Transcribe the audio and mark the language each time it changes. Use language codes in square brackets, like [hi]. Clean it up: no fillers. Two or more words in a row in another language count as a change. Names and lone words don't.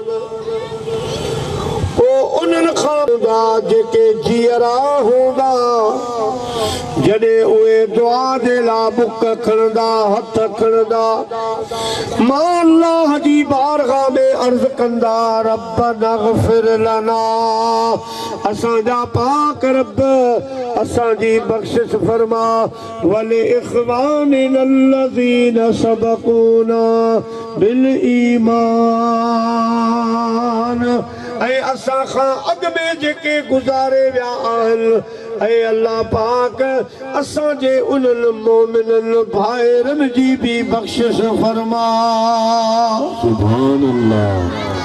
[sd] उन्हनि खां जेके जीअरा हूंदा जॾहिं उहे दुआ जे लाइ बुक खणंदा हथ खणंदा मां अल्लाह जी बारगाह में अर्ज़ कंदा [ar] ربنا اغفر لنا [sd] असांजा पाक रब असांजी बख़्शिश फरमा [ar] ولإخواننا الذين سبقونا بالإيمان. [sd] ऐं असां खां अॻु में जेके गुज़ारे विया आहिनि ऐं अल्लाह पाक असांजे उन्हनि मोमिननि भाइरनि जी बि बख़्शिश फरमा। [ar] سبحان الله.